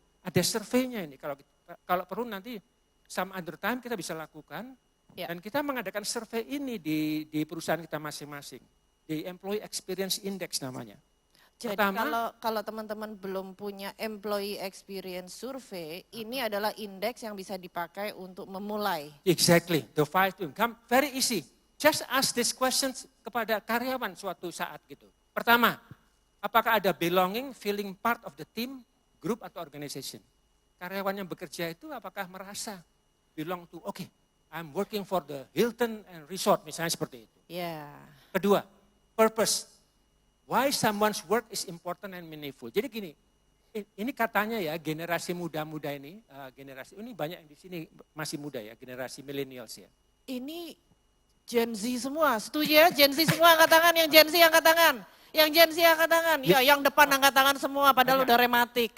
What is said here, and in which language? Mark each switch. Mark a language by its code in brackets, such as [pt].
[id] Ada surveinya ini, kalau perlu nanti [en] some other time [id] kita bisa lakukan. Dan kita mengadakan survei ini di perusahaan kita masing-masing. Di Employee Experience Index namanya. Jadi kalau teman-teman belum punya Employee Experience Survey, ini adalah indeks yang bisa dipakai untuk memulai. [en] Exactly, the 5 to income, very easy. Just ask these questions [id] kepada karyawan suatu saat gitu. Pertama, apakah ada [en] belonging, feeling part of the team, group atau organization? [id] Karyawan yang bekerja itu apakah merasa [en] belong to, I'm working for the Hilton and Resort, [id] misalnya seperti itu. Kedua, purpose. [en] Why someone's work is important and meaningful. [id] Jadi gini, ini katanya ya generasi muda-muda ini, generasi ini banyak yang di sini masih muda ya, generasi millennials ya. Ini Gen Z semua, setuju ya? Gen Z semua angkat tangan, yang Gen Z angkat tangan. Yang Gen Z angkat tangan, ya yang depan angkat tangan semua padahal udah rematik.